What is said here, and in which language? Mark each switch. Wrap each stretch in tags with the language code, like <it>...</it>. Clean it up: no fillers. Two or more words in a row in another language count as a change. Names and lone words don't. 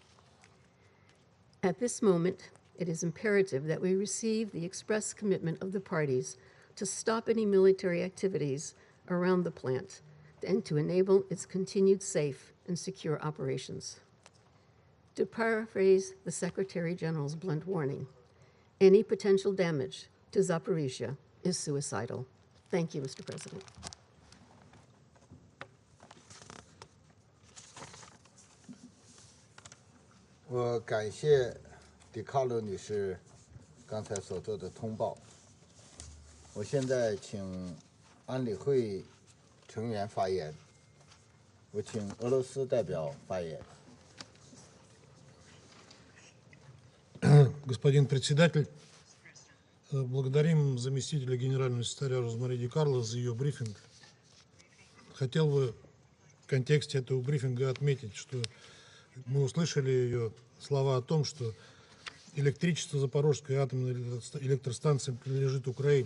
<en>At this moment, it is imperative that we receive the express commitment of the parties to stop any military activities around the plant and to enable its continued safe and secure operations. To paraphrase the Secretary General's blunt warning, any potential damage to Zaporizhzhia is suicidal. Thank you, Mr. President.</en> <zh>我感谢迪卡洛女士刚才所做的通报。我现在请安理会成员发言。我请俄罗斯代表发言。</zh> <ru>Господин председатель, благодарим заместителя генерального секретаря Розмари Ди Карлос за ее брифинг. Хотел бы в контексте этого брифинга отметить, что мы услышали ее слова о том, что электричество Запорожской атомной электростанции принадлежит Украине.</ru>